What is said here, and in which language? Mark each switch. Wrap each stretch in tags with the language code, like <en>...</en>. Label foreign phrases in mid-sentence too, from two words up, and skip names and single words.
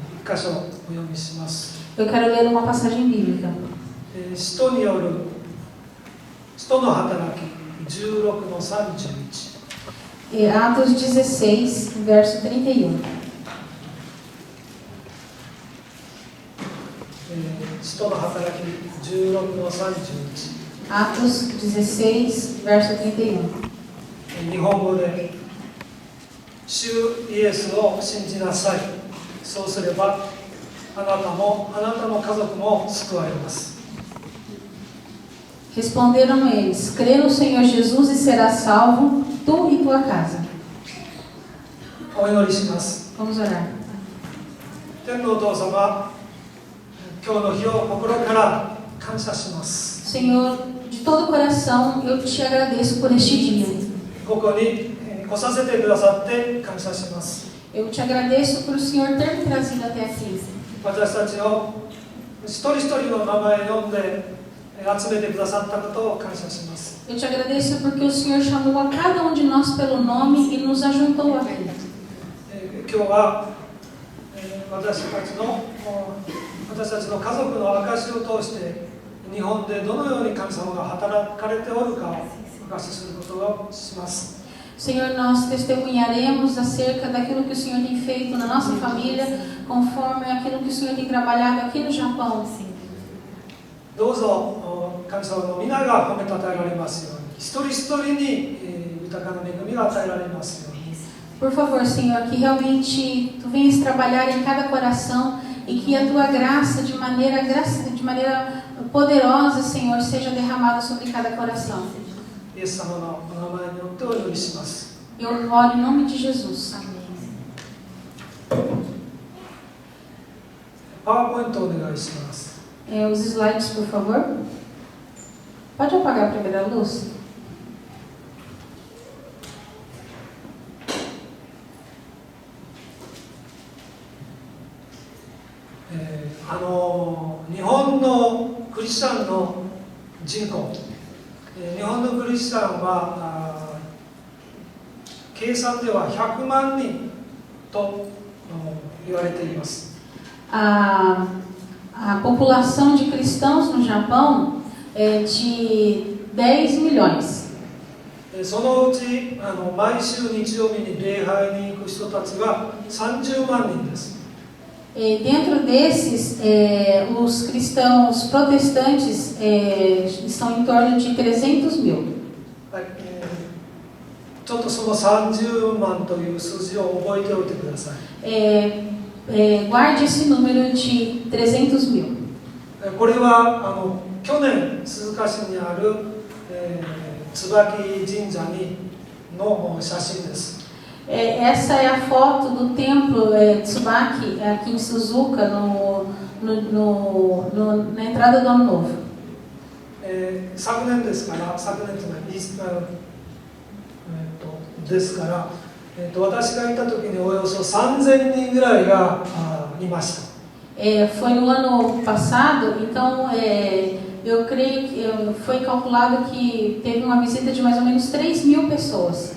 <ja>箇所お読みします。</ja> <pt>Eu quero ler uma passagem bíblica.</pt> <ja>使徒による使徒の働き16の31。</ja> <pt>Atos 16, verso 31.</pt> <ja>使徒の働き16の31。</ja> <pt>Atos 16, verso 31.</pt> <ja>日本語で主イエスを信じなさい。そうすればあなたもあなたの家族も救われます。</ja> <pt>Responderam eles: crê no Senhor Jesus e serás salvo, tu e tua casa.</pt> <ja>お祈りします。</ja> <pt>Vamos orar.</pt> <ja>天のお父様、今日の日を心から感謝します。</ja> <pt>Senhor, de todo o coração eu te agradeço por este dia.</pt> <ja>ここに来させてくださって感謝します。</ja> <pt>Eu te agradeço por o Senhor ter me trazido até aqui.</pt> <ja>私たちを一人一人の名前を呼んで集めてくださったことを感謝します。</ja> <pt>Eu te agradeço porque o Senhor chamou a cada um de nós pelo nome e nos ajuntou aqui.</pt> <ja>今日は私たちの家族の証を通して日本でどのように神様が働かれておるかを証しすることをします。</ja> <pt>Senhor, nós testemunharemos acerca daquilo que o Senhor tem feito na nossa família, conforme aquilo que o Senhor tem trabalhado aqui no Japão.</pt> <ja>どうぞ神様の皆が褒めたたえられますように、一人一人に豊かな恵みが与えられますように。</ja> <pt>Por favor, Senhor, que realmente Tu venhas trabalhar em cada coração e que a Tua graça, de maneira poderosa, Senhor, seja derramada sobre cada coração.</pt> <ja>イエス様のお名前によってお祈りします。</ja> <pt>Eu oro em nome de Jesus.</pt> <ja>パワーポイントお願いします。</ja> <pt>Os slides, por favor. Pode apagar a primeira luz?</pt> <ja>Eh, 日本のクリスチャンの人口、日本のクリスチャンは計算では100万人と言われています。</ja> <pt>A população de cristãos no Japão é de 10 milhões.</pt> <ja>そのうち毎週日曜日に礼拝に行く人たちは30万人です。</ja> <pt>Dentro desses, os cristãos protestantes estão em torno de 300 mil.</pt> <ja>ちょっとその30万という数字を覚えておいてください。</ja> <pt>Guarde esse número de 300 mil.</pt> <ja>これは去年鈴鹿市にある、椿神社の写真です。</ja> <pt>Essa é a foto do templo Tsubaki aqui em Suzuka, na entrada do Ano Novo.</pt> <ja>昨年ですから、ですから、私がいた時におよそ3000人ぐらいがいました。</ja> <pt>Foi no ano passado, então eu creio que foi calculado que teve uma visita de mais ou menos 3.000 pessoas.</pt>